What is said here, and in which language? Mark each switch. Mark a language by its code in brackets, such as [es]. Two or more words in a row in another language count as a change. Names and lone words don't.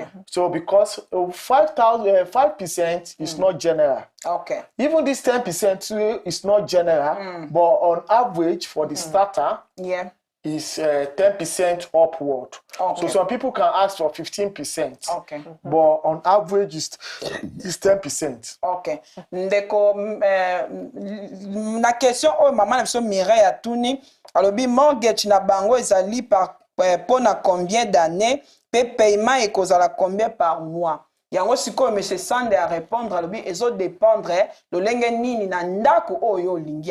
[en] So because 5% is not general. Okay. Even this 10% too is not general, but on average for the starter, Yeah. is 10% upward. Okay. So some people can ask for 15%. Okay. But on average is 10%. Ok. [ln] Ndeko, na question oyo mama na biso Mireille atuni, alobi mortgage na bango ezali pona [fr] combien d'années, [ln] pe paiement ekozala [fr] combien par mois. [ln] Yango sikoyo monsieur Sande [fr] a répondre [ln] alobi ezo dépendre lolenge nini na ndako oyo olingi.